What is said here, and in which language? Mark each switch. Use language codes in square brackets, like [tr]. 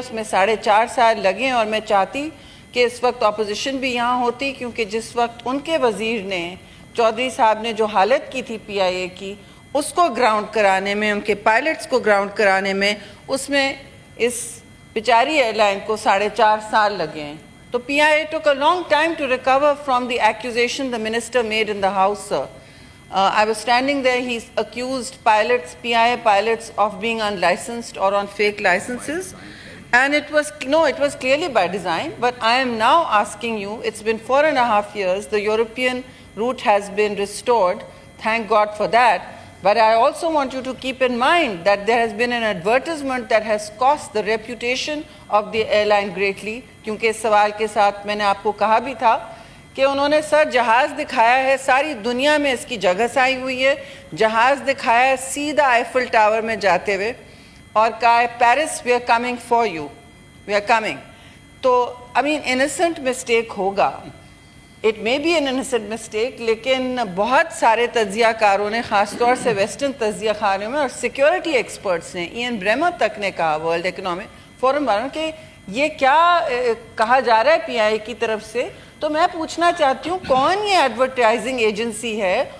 [ur] اس میں 4.5 سال لگے، اور میں چاہتی کہ اس وقت اپوزیشن بھی یہاں ہوتی، کیونکہ جس وقت ان کے وزیر نے، چودھری صاحب نے جو حالت کی تھی پی آئی اے کی، اس کو گراؤنڈ کرانے میں، ان کے پائلٹس کو گراؤنڈ کرانے میں، اس میں اس بیچاری ایئر لائن کو 4.5 سال لگے ہیں. تو [en] P I A took a long time to recover from the accusation the minister made in the house, sir. I was standing there, he accused pilots, PIA pilots, of being unlicensed or on fake licenses. And it was clearly by design, but I am now asking you, it's been 4.5 years, the European route has been restored, thank God for that. But I also want you to keep in mind that there has been an advertisement that has cost the reputation of the airline greatly. [ur] کیونکہ اس سوال کے ساتھ میں نے آپ کو کہا بھی تھا کہ انہوں نے سر جہاز دکھایا ہے، ساری دنیا میں اس کی جگہ آئی ہوئی ہے، جہاز دکھایا ہے سیدھا آئیفل ٹاور میں جاتے ہوئے اور کہا ہے Paris [en] We are coming for you, we are coming. [ur] تو انسنٹ مسٹیک ہوگا، [en] it may be an innocent mistake, [ur] لیکن بہت سارے تجزیہ کاروں نے، خاص طور سے ویسٹرن تجزیہ کاروں میں اور سیکیورٹی ایکسپرٹس نے، ایئن بریمر تک نے کہا، ورلڈ اکنامک فورم والوں، کہ یہ کیا کہا جا رہا ہے پی آئی اے کی طرف سے. تو میں پوچھنا چاہتی ہوں کون یہ ایڈورٹائزنگ ایجنسی ہے